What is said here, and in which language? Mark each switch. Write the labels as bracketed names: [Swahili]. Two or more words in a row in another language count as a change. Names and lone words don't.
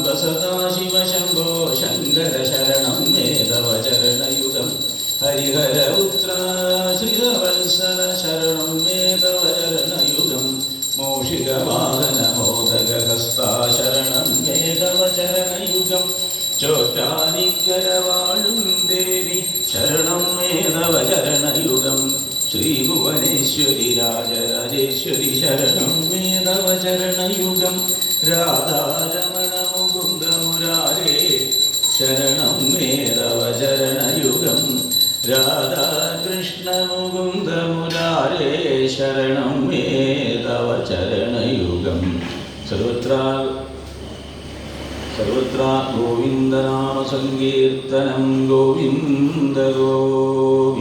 [Sanskrit] सदाशिव शम्भो शङ्कर शरणं मे तव चरणयुगं हरिहर उत्तराश्रितवत्सल शरणं मे तव चरणयुगं मूषिकवाहन मोदकहस्ता शरणं मे तव चरणयुगं [Malayalam] ചോറ്റാനിക്കരവാഴും ദേവി [Sanskrit] ശരണം മേ തവ ചരണയുഗം ശ്രീഭുവനേശ്വരി രാജരാജേശ്വരി ശരണം മേ തവ ചരണയുഗം രാധാരമണ മുകുന്ദ മുരാരേ ശരണം മേ തവ ചരണയുഗം രാധാകൃഷ്ണ മുകുന്ദ മുരാരേ ശരണം മേ തവ ചരണയുഗം സർവത്ര ഗോവിന്ദനാമ സങ്കീർത്തനം ഗോവിന്ദ ഗോവിന്ദ.